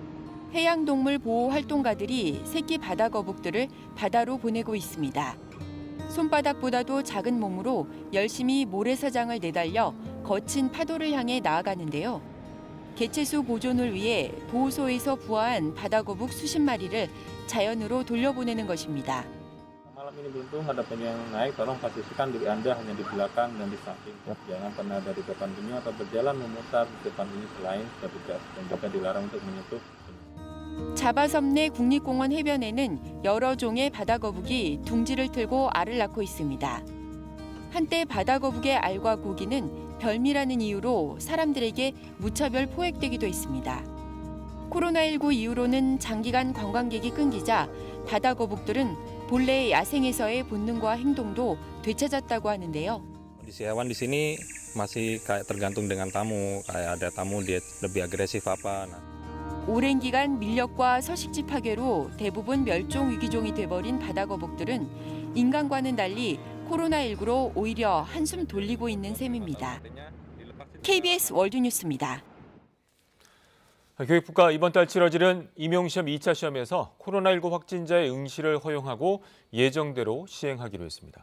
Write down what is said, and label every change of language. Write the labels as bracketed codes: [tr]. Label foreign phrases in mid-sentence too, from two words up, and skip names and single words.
[ko] 해양동물 보호 활동가들이 새끼 바다거북들을 바다로 보내고 있습니다. 손바닥보다도 작은 몸으로 열심히 모래사장을 내달려 거친 파도를 향해 나아가는데요. 개체수 보존을 위해 보호소에서 부화한 바다거북 수십 마리를 자연으로 돌려보내는 것입니다. [id] Malam ini beruntung ada penyu yang naik, tolong pastikan diri Anda hanya di belakang dan di samping. Jangan pernah dari depan penyu atau berjalan memutar di depan penyu selain petugas dan juga dilarang untuk menyentuh. [ko] 자바섬 내 국립공원 해변에는 여러 종의 바다거북이 둥지를 틀고 알을 낳고 있습니다. 한때 바다거북의 알과 고기는 별미라는 이유로 사람들에게 무차별 포획되기도 했습니다. 코로나19 이후로는 장기간 관광객이 끊기자 바다거북들은 본래 야생에서의 본능과 행동도 되찾았다고 하는데요. [id] Kondisi hewan di sini masih kayak tergantung dengan tamu, kayak ada tamu dia lebih agresif apa. [ko] 오랜 기간 밀렵과 서식지 파괴로 대부분 멸종 위기종이 돼버린 바다거북들은 인간과는 달리 코로나19로 오히려 한숨 돌리고 있는 셈입니다. KBS 월드뉴스입니다. 교육부가 이번 달 치러지는 임용시험 2차 시험에서 코로나19 확진자의 응시를 허용하고 예정대로 시행하기로 했습니다.